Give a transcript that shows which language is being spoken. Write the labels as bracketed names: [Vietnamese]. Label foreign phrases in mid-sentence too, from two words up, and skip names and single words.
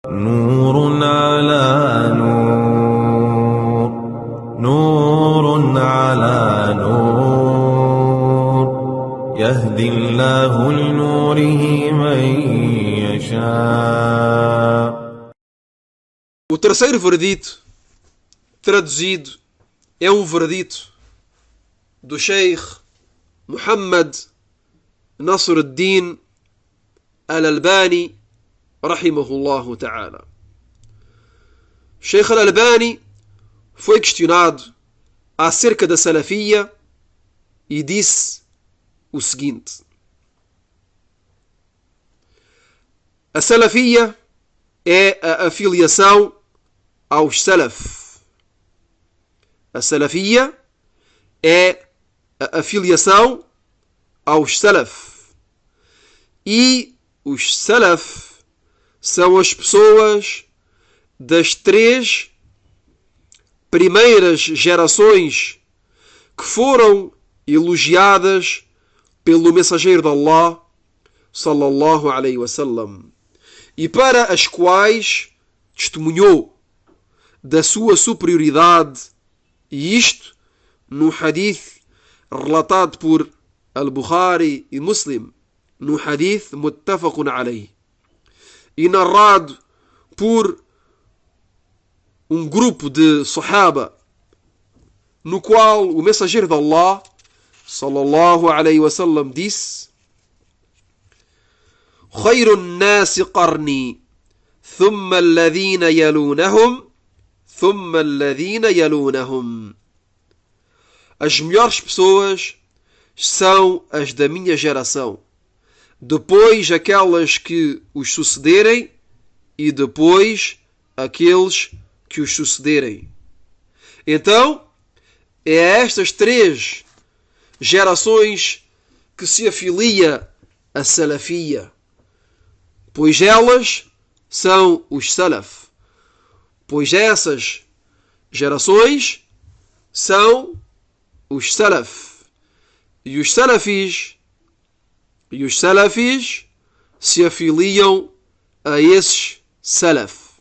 [Arabic] نور على نور، نور على نور، يهدي الله لنوره من يشاء. [Portuguese] O terceiro veredito, traduzido, é um veredito do Sheikh Muhammad Nasr ad-Din al-Albani [Arabic] رحمه الله تعالى. [Portuguese] Sheikh al-Albani foi questionado acerca da salafia e disse o seguinte: a salafia é a afiliação aos salaf. A salafia é a afiliação aos salaf. E os salaf são as pessoas das 3 primeiras gerações que foram elogiadas pelo mensageiro de [Arabic] الله صلى الله عليه وسلم, [Portuguese] e para as quais testemunhou da sua superioridade, e isto no hadith relatado por Al-Bukhari e Muslim, [Arabic] no حديث متفق عليه, [Portuguese] e narrado por um grupo de sahaba, no qual o mensageiro de Allah [Arabic] صلى الله عليه وسلم [Portuguese] disse: [Arabic] خير الناس قرني ثم الذين يلونهم ثم الذين يلونهم. [Portuguese] As melhores pessoas são as da minha geração, depois aquelas que os sucederem e depois aqueles que os sucederem. Então, é a estas 3 gerações que se afilia a salafia, pois elas são os salaf, pois essas gerações são os salaf, e os salafis se afiliam a esses salaf.